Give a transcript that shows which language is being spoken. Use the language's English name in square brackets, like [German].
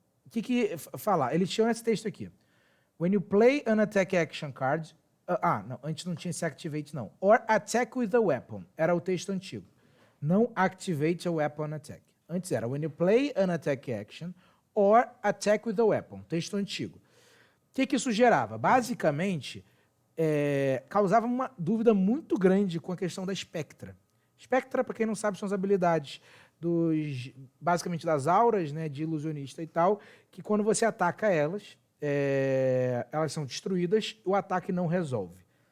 [Portuguese] que falar? Eles tinham esse texto aqui. [English] When you play an attack action card... [Portuguese] não, antes não tinha esse activate, não. [English] Or attack with a weapon. [Portuguese] Era o texto antigo. Não [English] activate a weapon attack. [Portuguese] Antes era [English] when you play an attack action or attack with a weapon. [Portuguese] Texto antigo. O que isso gerava? Basicamente, causava uma dúvida muito grande com a questão da Spectra. Spectra, para quem não sabe, são as habilidades basicamente das auras, né, de ilusionista e tal, que quando você ataca elas, elas são destruídas, o ataque não resolve.